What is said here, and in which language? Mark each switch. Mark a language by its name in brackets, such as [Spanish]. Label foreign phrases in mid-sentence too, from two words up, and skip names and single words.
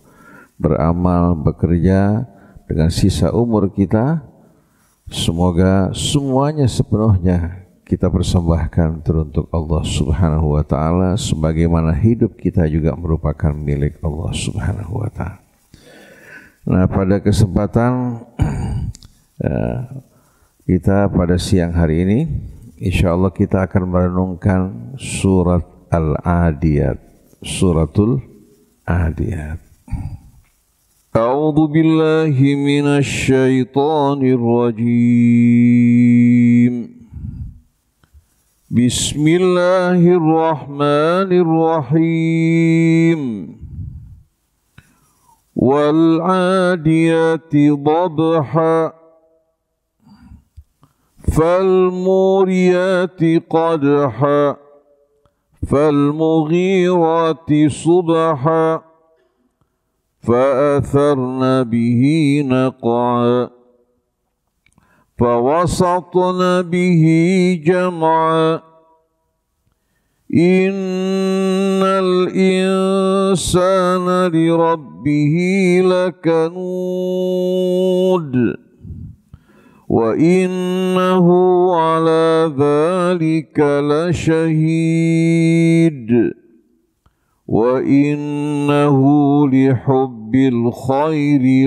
[Indonesian] Beramal, bekerja dengan sisa umur kita, semoga semuanya sepenuhnya kita persembahkan teruntuk Allah [Arabic] سبحانه وتعالى, [Indonesian] sebagaimana hidup kita juga merupakan milik Allah [Arabic] سبحانه وتعالى. [Indonesian] Nah, pada kesempatan kita pada siang hari ini, insyaallah kita akan merenungkan surat Al-Adiyat, suratul Adiyat. [Arabic] أعوذ بالله من الشيطان الرجيم. بسم الله الرحمن الرحيم. والعاديات ضبحا فالموريات قدحا فالمغيرات صبحا فأثرن به نقعا فوسطن به جمعا إن الإنسان لربه لكنود وإنه على ذلك لشهيد وَإِنَّهُ لِحُبِّ الْخَيْرِ